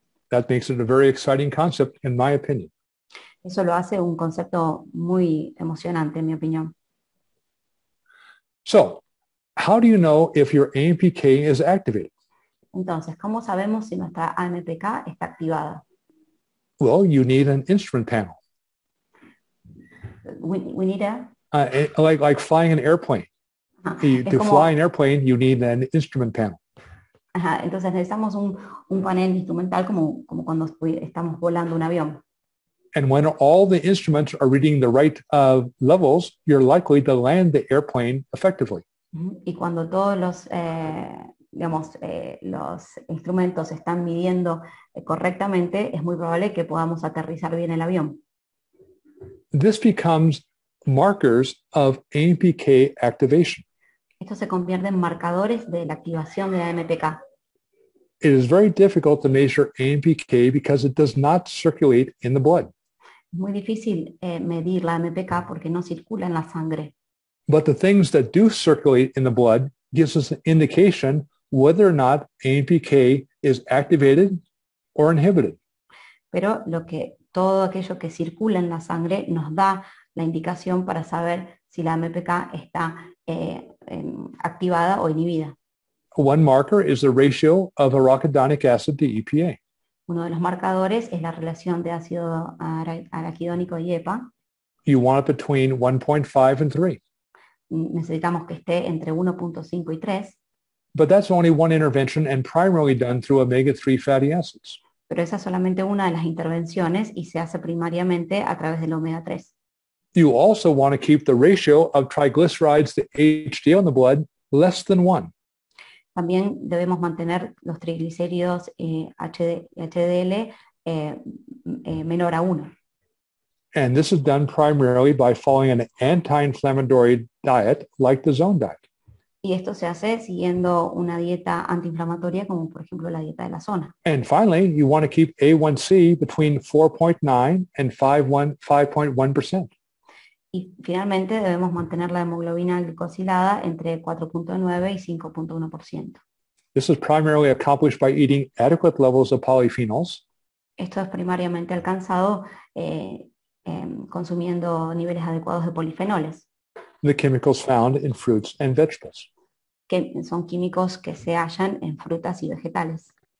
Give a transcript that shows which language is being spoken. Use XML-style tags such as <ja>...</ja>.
<en>That makes it a very exciting concept, in my opinion.</en> <es>Eso lo hace un concepto muy emocionante, en mi opinión.</es> <en>So, how do you know if your AMPK is activated?</en> <es>Entonces, ¿cómo sabemos si nuestra AMPK está activada?</es> <en>Well, you need an instrument panel, We need a... like flying an airplane.</en> <es>Ajá,</es> <en>To fly an airplane, you need an instrument panel.</en> <es>ajá, entonces necesitamos un panel instrumental como cuando estamos volando un avión.</es> <en>And when all the instruments are reading the right levels, you're likely to land the airplane effectively.</en> <es>Y cuando todos los instrumentos están midiendo correctamente, es muy probable que podamos aterrizar bien el avión.</es> <en>This becomes markers of AMPK activation.</en> <es>Esto se convierte en marcadores de la activación de la AMPK.</es> <en>It is very difficult to measure AMPK because it does not circulate in the blood.</en> <es>Es muy difícil medir la AMPK porque no circula en la sangre.</es> <en>But the things that do circulate in the blood gives us an indication whether or not AMPK is activated or inhibited.</en> <es>Pero todo aquello que circula en la sangre nos da la indicación para saber si la AMPK está activada o inhibida.</es> <en>One marker is the ratio of arachidonic acid to EPA.</en> <es>Uno de los marcadores es la relación de ácido araquidónico y EPA.</es> <en>You want it between 1.5 and 3.</en> <es>Necesitamos que esté entre 1.5 y 3.</es> <en>But that's only one intervention and primarily done through omega-3 fatty acids.</en> <es>Pero esa es solamente una de las intervenciones y se hace primariamente a través del omega 3.</es> <en>You also want to keep the ratio of triglycerides to HDL in the blood less than 1.</en> <es>También debemos mantener los triglicéridos HDL menor a 1.</es> <en>And this is done primarily by following an anti-inflammatory diet like the zone diet.</en> <es>Y esto se hace siguiendo una dieta antiinflamatoria como por ejemplo la dieta de la zona.</es> <en>And finally, you want to keep A1C between 4.9 and 5.1%.</en> <es>Y finalmente debemos mantener la hemoglobina glicosilada entre 4.9 y 5.1%.</es> <en>This is primarily accomplished by eating adequate levels of polyphenols,</en> <es>Esto es primariamente alcanzado consumiendo niveles adecuados de polifenoles,</es> <en>the chemicals found in fruits and vegetables.</en> <es>que son químicos que se hallan en frutas y vegetales.</es>